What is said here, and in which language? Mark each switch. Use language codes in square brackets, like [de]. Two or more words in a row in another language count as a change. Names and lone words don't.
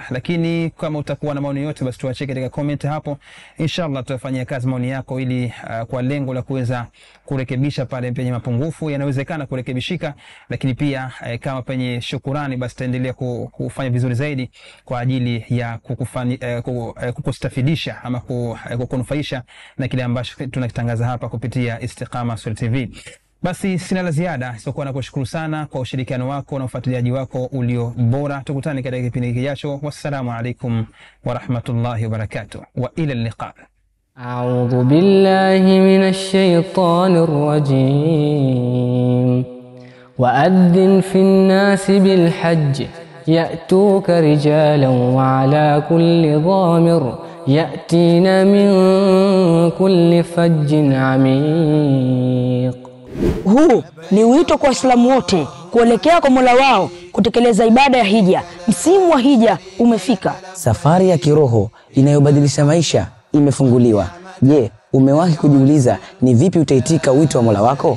[sw] Lakini kama utakuwa na maoni yote, basi tuache katika comment hapo, inshallah tutafanyia kazi maoni yako, ili kwa lengo la kuweza kurekebisha pale penye mapungufu yanawezekana kurekebishika, lakini pia kama penye shukrani, basi taendelea kufanya vizuri zaidi kwa ajili ya kukustafidisha ama kukunufaisha na kile ambacho tunakitangaza hapa kupitia Istiqama Swahili TV. Basi sina la ziada isipokuwa na kushukuru sana kwa ushirikiano wako na ufuatiliaji wako ulio bora. Tukutane katika kipindi kijacho. [ar] والسلام عليكم ورحمة الله وبركاته، وإلى اللقاء. أعوذ بالله من الشيطان الرجيم. وأذن في الناس بالحج يأتوك رجالا وعلى كل ضامر يأتينا من كل فج عميق. [sw] Huu ni wito kwa Waislamu wote kuelekea kwa Mola wao kutekeleza ibada ya hija. Msimu wa hija umefika. Safari ya kiroho inayobadilisha maisha imefunguliwa. Je, umewahi kujiuliza ni vipi utaitika wito wa Mola wako?